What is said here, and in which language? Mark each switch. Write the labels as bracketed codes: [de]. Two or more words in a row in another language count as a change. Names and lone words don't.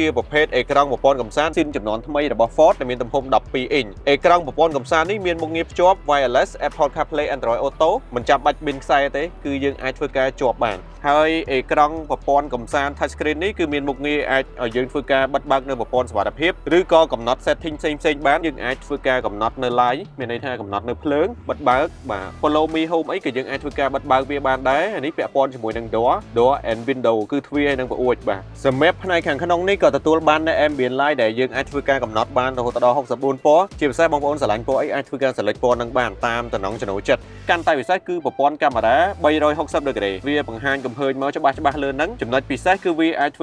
[km] ប្រភេទអេក្រង់ប្រព័ន្ធកំសាន្តស៊ីនចំនួនថ្មីរបស់ Ford ដែលមានទំហំ 12 អ៊ីងអេក្រង់ប្រព័ន្ធកំសាន្តនេះមានមុខងារភ្ជាប់ wireless Apple CarPlay Android Auto មិនចាំបាច់ប៊ីនខ្សែទេគឺយើងអាចធ្វើ ការជាប់បានហើយអេក្រង់ប្រព័ន្ធកំសាន្ត [en] touch screen [km] នេះគឺមានមុខងារអាចឲ្យយើងធ្វើការបិទបើកនៅប្រព័ន្ធសុវត្ថិភាពឬក៏កំ ណត់ setting ផ្សេងៗបានយើងអាចធ្វើការកំណត់នៅ live មានន័យថាកំណត់នៅភ្លើងបិទបើកបាទ [en] follow me home [km] អីក៏យើងអាចធ្វើការបិទបើកវាបានដែរអានេះពាក់ព័ន្ធជាមួយនឹង [en] door and window [km] គឺទ្វារហើយនឹងប្អួចបាទសម្រាប់ផ្នែកខាងក្នុងនេះក៏ទទួលបាននៅ [en] ambient light [km] ដែលយើងអាចធ្វើការកំណត់បានរហូតដល់64ពណ៌ជាពិសេសបងប្អូនស្រឡាញ់ពណ៌អីអាចធ្វើការ select ពណ៌នឹងបានតាមតំណងចំណូលចិត្តកាន់តែពិសេសគឺប្រព័ន្ធកាមេរ៉ា360 degree វាបង្ហាញកំហើញមកច្បាស់លើហ្នឹងចំណុចពិសេសគឺវាអាចធ្វើ